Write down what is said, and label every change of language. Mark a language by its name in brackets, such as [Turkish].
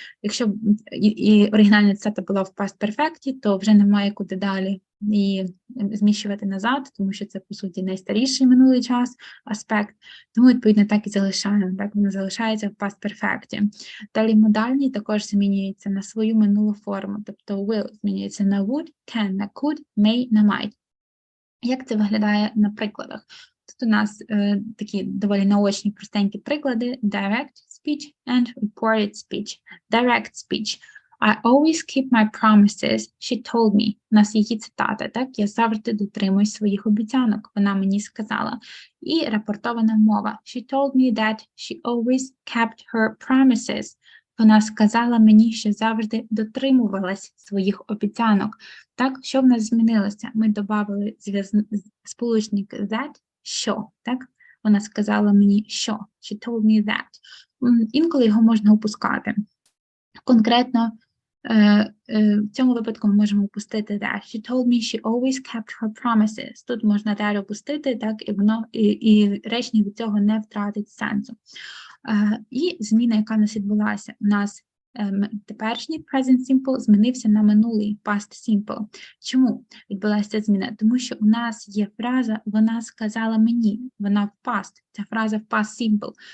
[Ukrainian] Якщо і оригінальна цитата була в past perfect, то вже немає куди далі і зміщувати назад, тому що це, по суті, найстаріший минулий час аспект. Тому, відповідно, так і залишаємо. Так, воно залишається в past perfect. Далі модальні також змінюються на свою минулу форму. Тобто will змінюється на would, can на could, may на might. Як це виглядає на прикладах? Тут у нас такі доволі наочні, простенькі приклади. [English] Direct speech and reported speech. Direct speech. I always keep my promises, she told me. [Ukrainian] У нас її цитата, так? Я завжди дотримуюсь своїх обіцянок, вона мені сказала. І рапортована мова. [English] She told me that she always kept her promises. [Ukrainian] Вона сказала мені, що завжди дотримувалась своїх обіцянок. Так, що в нас змінилося? Ми додали сполучник that, що, так? Вона сказала мені, що. [English] She told me that. [Ukrainian] Інколи його можна опускати. Конкретно в цьому випадку ми можемо опустити that. [English] She told me she always kept her promises. [Ukrainian] Тут можна that опустити, так, і речення від цього не втратить сенсу. І зміна, яка в нас відбулася, у нас теперішній present simple змінився на минулий past simple. Чому відбулася зміна? Тому що у нас є фраза «вона сказала мені», вона в past, ця фраза в past simple.